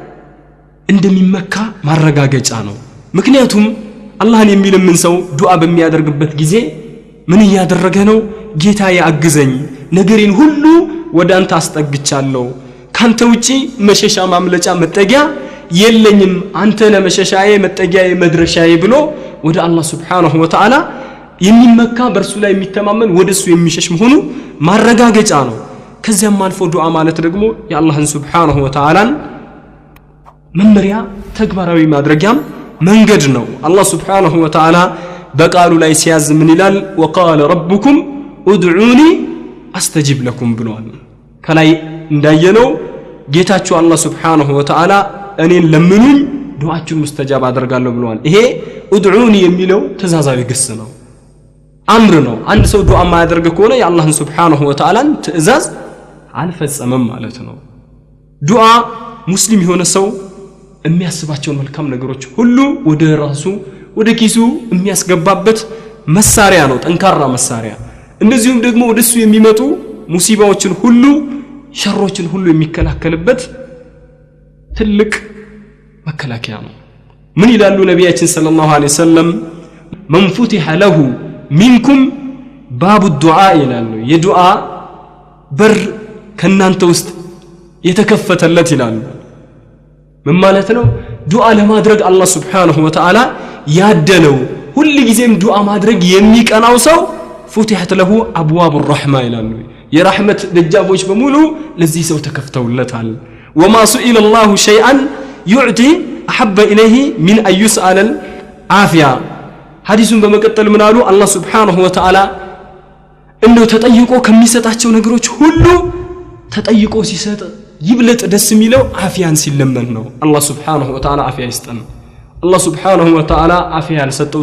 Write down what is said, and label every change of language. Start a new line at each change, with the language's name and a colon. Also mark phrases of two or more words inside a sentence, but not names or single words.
Amharic: እንደሚመካ ማረጋገጫ ነው ምክንያቱም አላህን የሚለምን ሰው ዱዓ በሚያደርግበት ጊዜ ምን ያደረገ ነው ጌታዬ አግዘኝ ነገሬን ሁሉ ወደ አንተ አስጠግቻለሁ ካንተ ውጪ መሸሻ ማምለጫ መጠጊያ የለኝም አንተ ለመሸሻዬ መጠጊያዬ መድረሻዬ ብሎ ወደ አላህ
Arabic: سبحانه وتعالى
Amharic: የሚመካ በርሱ ላይ የሚተማመን ወደሱ የሚሸሽ መሆኑ ማረጋገጫ ነው ከዚያም አልፎ ዱዓ ማለት ደግሞ የአላህን
Arabic: سبحانه وتعالى
Amharic: መመሪያ ተግባራዊ ማድረጊያም መንገድ ነው አላህ
Arabic: سبحانه وتعالى
Amharic: በቃሉ ላይ ሲያዝ ምን ይላል
Arabic: وقال ربكم ادعوني استجب لكم
Amharic: ብሏል ከላይ እንዳየነው ጌታችሁ አላህ
Arabic: سبحانه وتعالى
Amharic: እኔን ለምኑኝ ዱዓችሁን ሙስተጃብ አደርጋለሁ ብሏል ይሄ ادعوني የሚለው ተዛዛዊ ግስ ነው አምር ነው አንድ ሰው ዱዓ ማያደርግ ከሆነ የአላህን
Arabic: سبحانه وتعالى
Amharic: ትእዛዝ አልፈጸመም ማለት ነው ዱዓ ሙስሊም የሆነ ሰው የሚያስባቸው መልካም ነገሮች ሁሉ ወደ ራሱ ወደ ኪሱ የሚያስገባበት መሳሪያ ነው ጠንካራ መሳሪያ እንደዚሁም ደግሞ ወደሱ የሚመጡ ሙሲባዎችን ሁሉ ሸሮችን ሁሉ የሚከላከልበት ትልቅ መከላከያ ነው ምን ይላሉ ነብያችን
Arabic: صلى الله عليه وسلم من فتح له منكم باب الدعاء
Amharic: ይላሉ የዱዓ በር ከናንተ ውስጥ የተከፈተለት ይላሉ ምን ማለት ነው ዱዓ ለማድረግ አላህ
Arabic: سبحانه وتعالى
Amharic: ያደለው ሁሉ ጊዜም ዱዓ ማድረግ የሚቀናው ሰው
Arabic: فتحت له ابواب الرحمه
Amharic: ይላሉ የራህመት ደጃፎች በሙሉ ለዚህ ሰው ተከፍተውለታል
Arabic: وما سئل الله شيئا يعطي احب اليه من ان يسال العافيه
Amharic: ሐዲሱን በመቀጠል ምን አሉ አላህ
Arabic: سبحانه وتعالى
Amharic: እንደው ተጠይቆ ከሚሰጣቸው ነገሮች ሁሉ ተጠይቆ ሲሰጥ ይብለጥ ደስ የሚለው አፊያን ሲለመን ነው አላህ
Arabic: سبحانه وتعالى
Amharic: አፊያ ይስጠን አላህ
Arabic: سبحانه وتعالى
Amharic: አፊያ ያልሰጠው